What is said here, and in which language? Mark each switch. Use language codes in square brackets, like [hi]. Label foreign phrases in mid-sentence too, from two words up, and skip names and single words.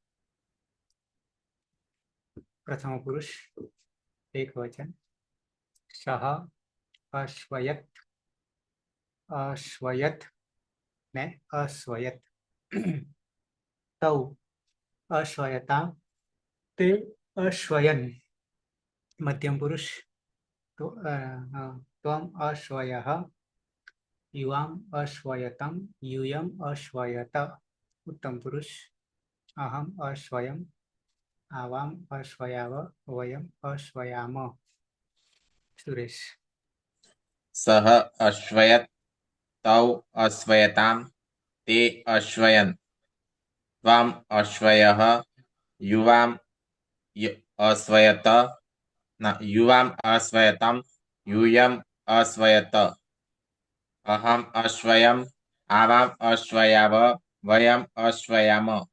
[sa] प्रथम पुरुष एक वचन सह अश्वयत अश्वयत ने अश्वयत तौ अश्वयता ते अश्वयन मध्यम पुरुष तो त्वम अश्वयः युवाम अश्वयतम यूयम अश्वयत उत्तम पुरुष अहम अश्वयम आवाम अश्वयाव वयम अश्वयाम सुरेश सह अश्वयत तौ अश्वयताम ते अश्वयन त्वम अश्वयः युवाम अश्वयत युवाम अश्वयतम यूयम अश्वयत अहम अश्वयम आवाम अश्वयाव वयम अश्वयाम.